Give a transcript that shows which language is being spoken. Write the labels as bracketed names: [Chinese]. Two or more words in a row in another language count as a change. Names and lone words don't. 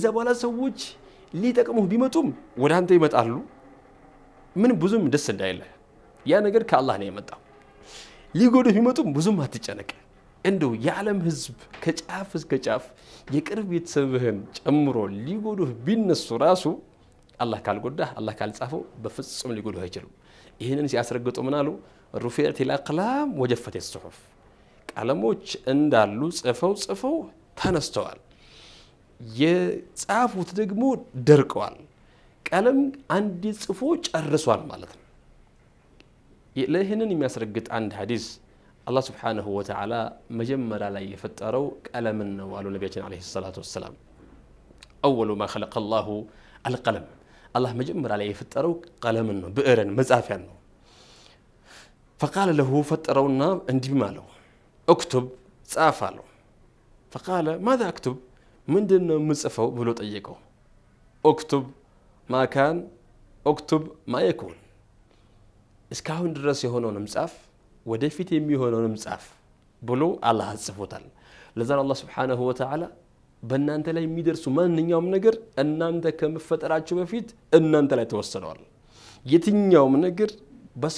[Amharic] በኋላ ሰዎች ሊጠቅሙህ ቢመጡም ወደ አንተ ይመጣሉ ምን ብዙም ደስ እንዳይልህ ያ ነገር ከአላህ ነው የመጣው ሊጎዱህ ቢመጡም ብዙም አትጨነቅ እንደው የዓለም ህዝብ ከጫፍ እስከ ጫፍ የቅርብ ቤተሰብህን ጨምሮ ሊጎዱህ ቢነሱ ራሱ አላህ ካልጎዳህ አላህ ካልጻፈው በፍጹም ሊጎዱህ አይችልም። ይሄንን ሲያስረግጡ ምን አሉ? [Arabic] رفعت الأقلام وجفت الصحف [Amharic] ቀለሞች እንዳሉ ጽፈው ተነስተዋል። የጻፉት ደግሞ ደርቀዋል። ቀለም አንድ ጽፎ ጨርሷል ማለት ነው። ለይህንን የሚያስረግጥ አንድ ሐዲስ አላህ [Arabic] سبحانه وتعالى [Amharic] መጀመሪያ ላይ የፈጠረው ቀለምን ነው አሉ ነብያችን [Arabic] عليه الصلاة والسلام። [Amharic] أول [Arabic] ما خلق الله القلم الله [Amharic] መጀመሪያ ላይ የፈጠረው ቀለምን ነው፣ ብዕርን መጻፊያን ነው። [Arabic] فقال له [Amharic] ፈጠረውና እንዲህ ማለው اكتب ጻፍ አለው። [Arabic] فقال ماذا اكتب [Amharic] ምንድነው ምጽፈው ብሎ ጠየቀው። [Arabic] اكتب ما كان اكتب ما يكون [Amharic] እስካሁን ድረስ የሆነውን ጻፍ ወደፊት የሚሆነውን ጻፍ ብሎ አላህ ጽፎታል። ለዛ አላህ [Arabic] سبحانه و [Amharic] Ta'ala በእናንተ ላይ የሚደርሱ ማንኛውም ነገር እናንተ ከመፈጠራችሁ በፊት እናንተ ላይ ተወሰነዋል። የትኛውም ነገር በሰው